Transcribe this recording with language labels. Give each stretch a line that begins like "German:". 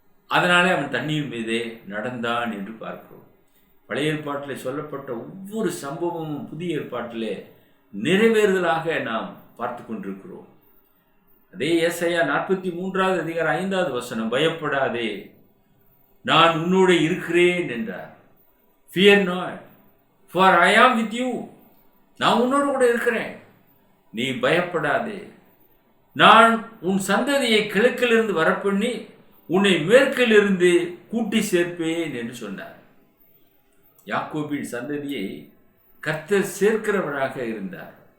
Tamil: அதனாலே அவன் தண்ணீர் மீதே நடந்தான் என்று பார்க்கிறோம். பழைய ஏற்பாட்டில் சொல்லப்பட்ட ஒவ்வொரு சம்பவமும் புதிய ஏற்பாட்டிலே நிறைவேறுதலாக நாம் பார்த்து கொண்டிருக்கிறோம். அதே ஏசாயா 43வது அதிகாரம் 5வது வசனம், பயப்படாதே, நான் உன்னோடு இருக்கிறேன் என்றார்.
English: Fear not, for I am with you.
Tamil: நான் உன்னோடு கூட இருக்கிறேன், நீ பயப்படாதே. நான் உன் சந்ததியை கிழக்கிலிருந்து வரப்பண்ணி உன்னை மேற்கிலிருந்து கூட்டி சேர்ப்பேன் என்று சொன்னார். யாக்கோபின் சந்ததியை கர்த்தர் சேர்க்கிறவராக இருந்தார்.